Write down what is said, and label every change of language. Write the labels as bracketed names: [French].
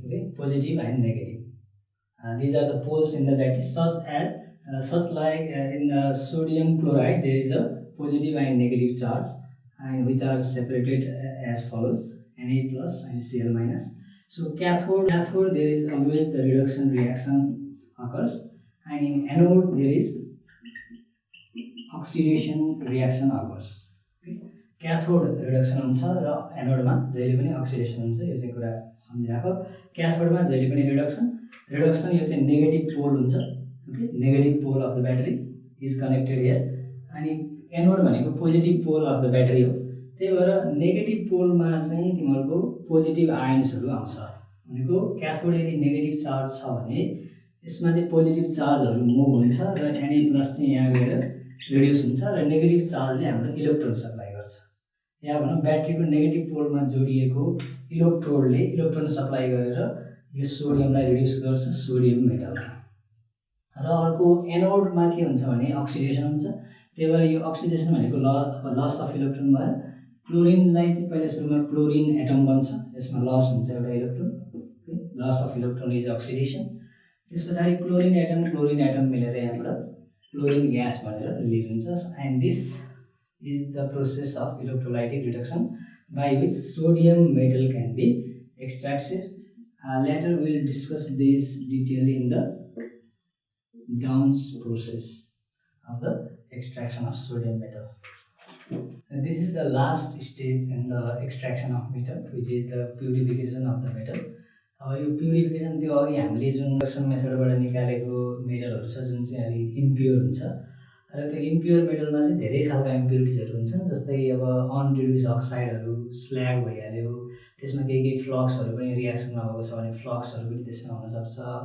[English] Okay, positive and negative. These are the poles in the battery, such like in sodium chloride there is a positive and negative charge, and which are separated as follows: Na plus and Cl minus. So cathode there is always the reduction reaction occurs, and in anode there is oxidation reaction occurs. [Nepali] क्याथोड reduction हुन्छ र एनोडमा जहिले पनि oxidation हुन्छ। यो चाहिँ कुरा सम्झिराख। क्याथोडमा जहिले पनि रिडक्सन यो चाहिँ नेगेटिभ पोल हुन्छ। [English] okay, negative pole of the battery is connected here, [Nepali] अनि एनोड भनेको positive pole of the battery हो। त्यही भएर नेगेटिभ पोलमा चाहिँ तिमीहरूको पोजिटिभ आयन्सहरू आउँछ। भनेको क्याथोड यदि नेगेटिभ चार्ज छ भने यसमा चाहिँ पोजिटिभ चार्जहरू मुभ हुन्छ र Na+ चाहिँ यहाँ गएर रिड्युस हुन्छ र नेगेटिभ चार्जले हाम्रो इलेक्ट्रोन सप्लाई गर्छ। या भनौँ ब्याट्रीको नेगेटिभ पोलमा जोडिएको इलेक्ट्रोडले इलेक्ट्रोन सप्लाई गरेर यो सोडियमलाई रिड्युस गर्छ सोडियम मेटलमा। र अर्को एनोडमा के हुन्छ भने अक्सिडेसन हुन्छ। त्यही भएर यो अक्सिडेसन भनेको लस अफ इलेक्ट्रोन भयो। क्लोरिनलाई चाहिँ पहिला सुरुमा क्लोरिन एटम बन्छ, यसमा लस हुन्छ एउटा electron. [English] Loss of electron is oxidation. [Nepali] त्यस पछाडि क्लोरिन एटम मिलेर यहाँबाट क्लोरिन ग्यास भनेर रिलिज हुन्छ। [English] And this is the process of electrolytic reduction by which sodium metal can be extracted. Later we will discuss this detail in the Downs process of the extraction of sodium metal. And this is the last step in the extraction of metal, which is the purification of the metal. [Nepali] अब यो purification त्यो अघि हामीले जुन reduction मेथडबाट निकालेको मेटलहरू छ जुन चाहिँ अलि इम्प्योर हुन्छ, र त्यो इम्प्योर मेटलमा चाहिँ धेरै खालका इम्प्युरिटिजहरू हुन्छन्। जस्तै अब अनरिड्युस अक्साइडहरू स्ल्याग भइहाल्यो, त्यसमा केही फ्लक्सहरू पनि रियाक्सन नभएको छ भने फ्लक्सहरू पनि त्यसमा हुनसक्छ।